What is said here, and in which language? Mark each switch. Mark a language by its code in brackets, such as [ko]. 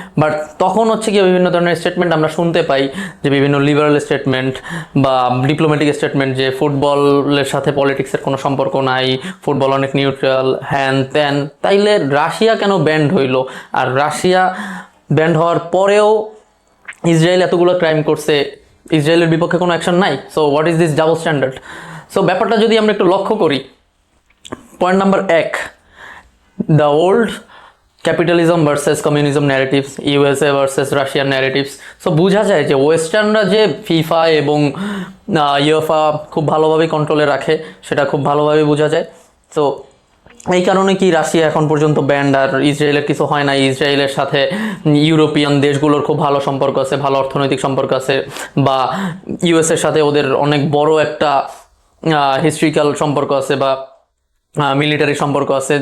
[bn] But তখন হচ্ছে কি বিভিন্ন ধরনের স্টেটমেন্ট আমরা শুনতে পাই, যে বিভিন্ন লিবারাল স্টেটমেন্ট বা ডিপ্লোম্যাটিক স্টেটমেন্ট, যে ফুটবলের সাথে পলিটিক্সের কোনো সম্পর্ক নাই, ফুটবল অনেক নিউট্রাল, হ্যান ত্যান। তাইলে রাশিয়া কেন ব্যান্ড হইলো? আর রাশিয়া ব্যান্ড হওয়ার পরেও ইসরায়েল এতগুলো ক্রাইম করছে, ইসরায়েলের বিপক্ষে কোনো অ্যাকশন নাই। [en] So what is this double standard? [bn] So ব্যাপারটা যদি আমরা একটু লক্ষ্য করি, point number 1, [en] the old capitalism versus communism narratives, USA versus Russian narratives. [bn] So বোঝা যায় যে ওয়েস্টার্নরা যে ফিফা এবং ইউএফা খুব ভালোভাবে কন্ট্রোলে রাখে, সেটা খুব ভালোভাবে বোঝা যায়। তো এই কারণে কি রাশিয়া এখন পর্যন্ত ব্যান্ড, আর ইসরায়েলের কিছু হয় না। ইসরায়েলের সাথে ইউরোপিয়ান দেশগুলোর খুব ভালো সম্পর্ক আছে, ভালো অর্থনৈতিক সম্পর্ক আছে, বা ইউএসের সাথে ওদের অনেক বড় একটা হিস্ট্রিক্যাল সম্পর্ক আছে, বা মিলিটারি সম্পর্ক আছে।